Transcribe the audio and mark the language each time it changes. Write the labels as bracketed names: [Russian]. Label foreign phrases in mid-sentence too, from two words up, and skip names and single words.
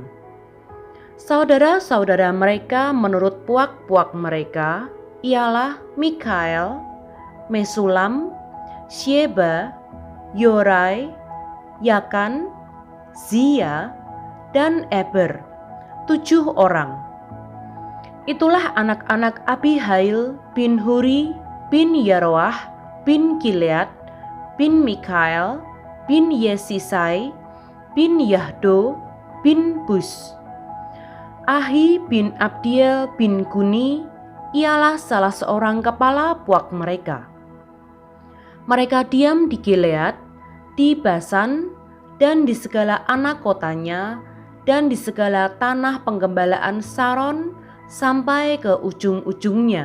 [Malay] Saudara-saudara mereka menurut puak-puak mereka ialah Mikael, Mesulam, Syeba, Yorai, Yakan, Zia, dan Eber, 7 orang. Itulah anak-anak Abihail bin Huri bin Yaroah bin Gilead bin Mikael bin Yesisai bin Yahdo bin Bus. Ahi bin Abdiel bin Guni ialah salah seorang kepala puak mereka. Mereka diam di Gilead, di Basan, dan di segala anak kotanya, dan di segala tanah penggembalaan Saron sampai ke ujung-ujungnya.